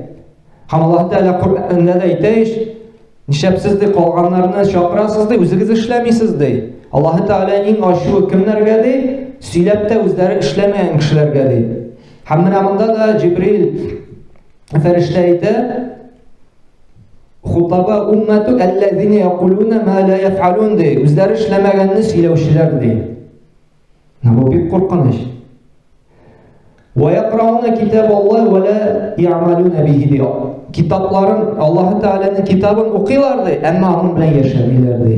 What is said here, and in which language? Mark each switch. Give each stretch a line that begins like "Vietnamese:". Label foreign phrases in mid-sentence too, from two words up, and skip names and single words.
Tatar: Һәм Аллаһ Тәала Куръанда да әйтә: "Нишәпсез ди калганнарны чакырасыз ди, үзегез эшләмисез ди." Аллаһ Тәала иң ачуы кемнәргә ди? Сөйләп тә үзләре эшләмәгән кешеләргә ди. Һәм менә монда да Җибрил фәрештә әйтә:
Arabic: "خطباء أمة الذين يقولون ما لا يفعلون"
Tatar: ди. Үзләре эшләмәгәнне сөйләүчеләр ди. Бу бик куркыныч.
Arabic: ويقرءون كتاب الله ولا يعملون به ди.
Tatar: Китапларын, Аллаһ Тәаланың китабын укыйлар ди, әмма аның белән яшәмиләр ди.